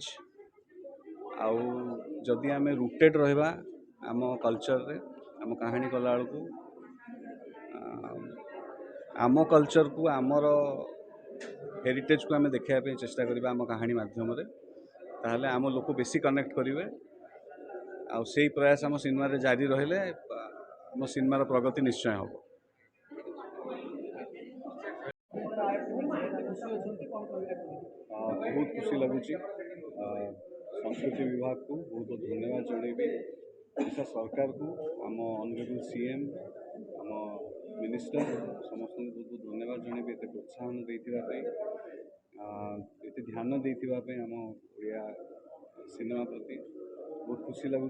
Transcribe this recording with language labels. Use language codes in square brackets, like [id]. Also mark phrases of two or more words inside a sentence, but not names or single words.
[or] ଆଉ ଯଦି ଆମେ ରୁଟେଡ୍ ରହିବା ଆମ କଲଚରରେ, ଆମ କାହାଣୀ କଲାବେଳକୁ ଆମ କଲଚରକୁ, ଆମର ହେରିଟେଜକୁ ଆମେ ଦେଖାଇବା ପାଇଁ ଚେଷ୍ଟା କରିବା ଆମ କାହାଣୀ ମାଧ୍ୟମରେ, ତାହେଲେ ଆମ ଲୋକ ବେଶୀ କନେକ୍ଟ କରିବେ। ଆଉ ସେଇ ପ୍ରୟାସ ଆମ ସିନେମାରେ ଜାରି ରହିଲେ ଆମ ସିନେମାର ପ୍ରଗତି ନିଶ୍ଚୟ ହେବ। ବହୁତ ଖୁସି ଲାଗୁଛି ସଂସ୍କୃତି ବିଭାଗ କୁ ବହୁତ ବହୁତ ଧନ୍ୟବାଦ ଜଣାଇବି। ଓଡ଼ିଶା ସରକାର କୁ, ଆମ [en] Honourable CM, [or] ଆମ ମିନିଷ୍ଟର ସମସ୍ତ ବହୁତ ବହୁତ ଧନ୍ୟବାଦ ଜଣାଇବି ଏତେ ପ୍ରୋତ୍ସାହନ ଦେଇ ଧ୍ୟାନ ଦେଇ ଆମ ଓଡ଼ିଆ ସିନେମା ପ୍ରତି ବହୁତ ଖୁସି ଲାଗୁଛି।